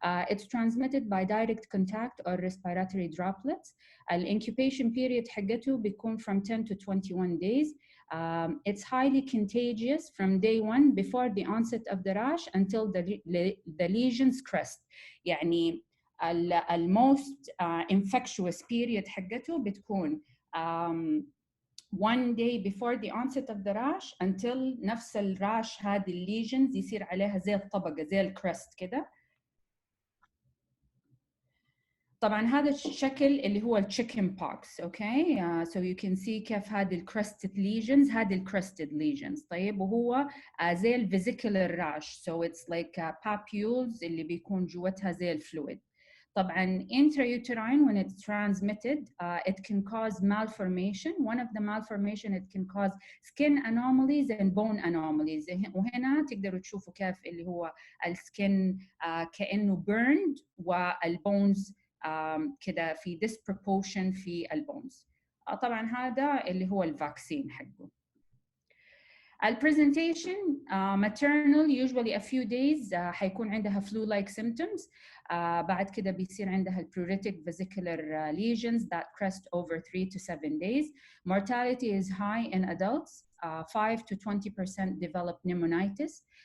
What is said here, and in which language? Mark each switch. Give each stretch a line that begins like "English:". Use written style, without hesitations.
English: It's transmitted by direct contact or respiratory droplets. The incubation period
Arabic: حقته بيكون
English: from 10 to 21 days. It's highly contagious from day one before the onset of the rash until the lesions crest.
Arabic: يعني
English: most infectious period
Arabic: حقته بتكون
English: one day before the onset of the rash until
Arabic: نفس الراش هذه الليجنز يصير عليها زي الطبقة زي الكريست كده. طبعا هذا الشكل اللي هو الchicken pox.
English: Okay, so you can see كيف هذه الcrested lesions، هذه الcrested lesions.
Arabic: طيب وهو زي الفيزيكولر rash,
English: so it's like papules
Arabic: اللي بيكون جوتها زي الفلويد.
English: طبعا intrauterine when it's transmitted it can cause malformation. One of the malformation it can cause skin anomalies and bone anomalies.
Arabic: وهنا تقدروا تشوفوا كيف اللي هو السكن كأنه burned والبونز كده في disproportion في البونز. طبعا هذا اللي هو الفاكسين حقه.
English: البرزنتيشن maternal usually a few days
Arabic: حيكون عندها
English: flu-like symptoms.
Arabic: بعد كده بيصير عندها
English: pruritic vesicular lesions that crest over 3 to 7 days. Mortality is high in adults. 5 to 20% develop pneumonitis.